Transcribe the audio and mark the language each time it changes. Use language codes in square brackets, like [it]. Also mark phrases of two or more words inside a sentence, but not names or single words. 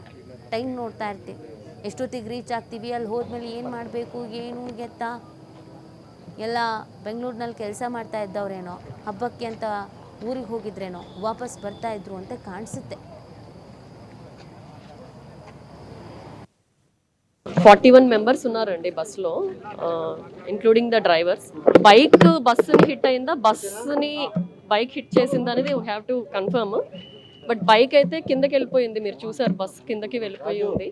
[kn] ಟೈಮ್ ನೋಡ್ತಾ ಇರ್ತೀವಿ, ಎಷ್ಟೊತ್ತಿಗೆ ರೀಚ್ ಆಗ್ತೀವಿ, ಅಲ್ಲಿ ಹೋದ್ಮೇಲೆ ಏನು ಮಾಡಬೇಕು, ಏನು ಎತ್ತ. ಎಲ್ಲ ಬೆಂಗಳೂರಿನಲ್ಲಿ ಕೆಲಸ ಮಾಡ್ತಾ ಇದ್ದವ್ರೇನೋ, ಹಬ್ಬಕ್ಕೆ ಅಂತ ಊರಿಗೆ ಹೋಗಿದ್ರೇನೋ ವಾಪಸ್ ಬರ್ತಾ ಇದ್ರು ಅಂತ ಕಾಣಿಸುತ್ತೆ. [te] 41 మెంబర్స్ ఉన్నారండి బస్సులో, [en] including the drivers. [te] బైక్ బస్సుని హిట్ అయిందా, బస్సుని బైక్ హిట్ చేసిందా అనేది [en] we have to confirm. [te] బట్ బైక్ అయితే కిందకి వెళ్ళిపోయింది, మీరు చూసారు, బస్ కిందకి వెళ్ళిపోయి ఉంది.